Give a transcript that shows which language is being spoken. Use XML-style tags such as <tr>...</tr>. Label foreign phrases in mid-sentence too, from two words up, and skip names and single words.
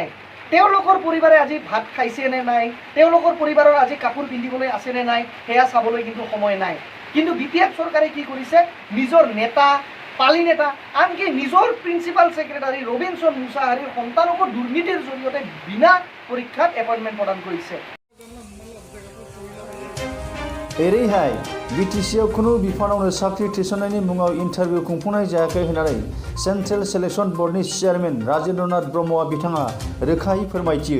<as>তেওঁলোকৰ পৰিবাৰে আজি ভাত খাইছে নে নাই তেওঁলোকৰ পৰিবাৰৰ আজি কাপোৰ পিন্ধিবলৈ আছে নে নাই হেয়া চাবলৈ কিন্তু সময় নাই। কিন্তু BPF চৰকাৰে কি কৰিছে নিজৰ নেতা পালি নেতা আনকি নিজৰ</as> <en>principal secretary</en> <as>ৰবিনसन মুসাহাৰীৰ সন্তানক দুৰ্নীতিৰ জৰিয়তে বিনা পৰীক্ষাত এপইন্টমেন্ট প্ৰদান কৰিছে।</as> <brx>एरैहाय BTCआव खुनु बिफानावनो साख्रि थिसननायनि मुङाव इन्टारभिउ खुंफुंनाय जायाखै होननानै</brx> <en>central selection board</en> <brx>चेयारमेन राजेन्द्रनाथ ब्रह्मआ बिथाङा रोखायै फोरमायथियो।</brx>